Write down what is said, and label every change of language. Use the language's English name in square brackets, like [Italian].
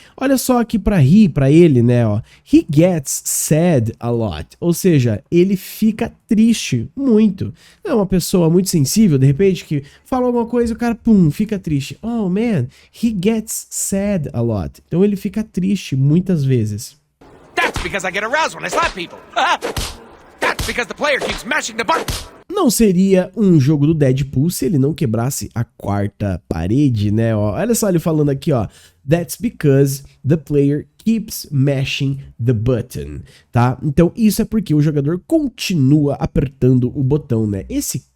[Portuguese] Olha só aqui para rir, para ele, né, ó. [English] He gets sad a lot, [Portuguese] ou seja, ele fica triste muito. É uma pessoa muito sensível, de repente, que fala alguma coisa e o cara, pum, fica triste. [English] Oh, man, he gets sad a lot. [Portuguese] Então ele fica triste muitas vezes. [English] That's because I get aroused when I slap people. That's because the player keeps mashing the button. [Portuguese] Não seria um jogo do Deadpool se ele não quebrasse a quarta parede, né? Ó, olha só ele falando aqui, ó. [English] That's because the player keeps mashing the button, [Portuguese] tá? Então isso é porque o jogador continua apertando o botão, né? Esse